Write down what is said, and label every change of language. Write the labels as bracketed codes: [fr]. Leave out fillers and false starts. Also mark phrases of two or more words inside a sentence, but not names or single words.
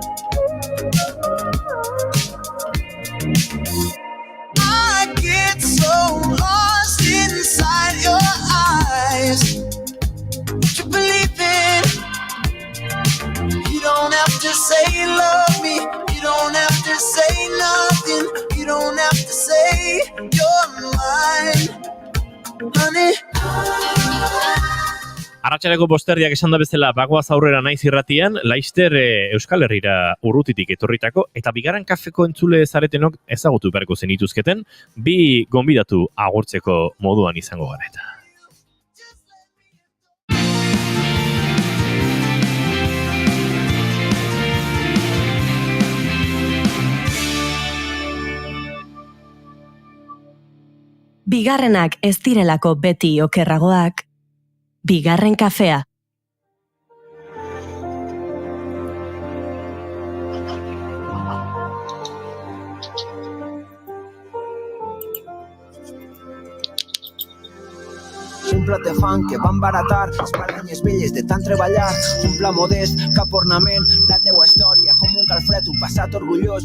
[en] I get so lost inside your eyes. Would you believe it? You don't have to say love me. You don't have to say nothing. You don't have to say you're mine, honey. [eu] Arratsaleko 5:00 esan da bezala bagoaz aurrera naiz irratian, Laster Euskal Herrira urrutitik etorritako, eta bigarren kafeko entzule zaretenok ezagutu beharko zenituzketen, bi gonbidatu agurtzeko moduan izango gara eta. Bigarrenak ez direlako beti okerragoak, bigarren kafea. [ca] Un plat de fang que van baratar, espadanyes velles de tant treballar, un pla modest, cap ornament, la teua història com un calfred, un passat orgullós,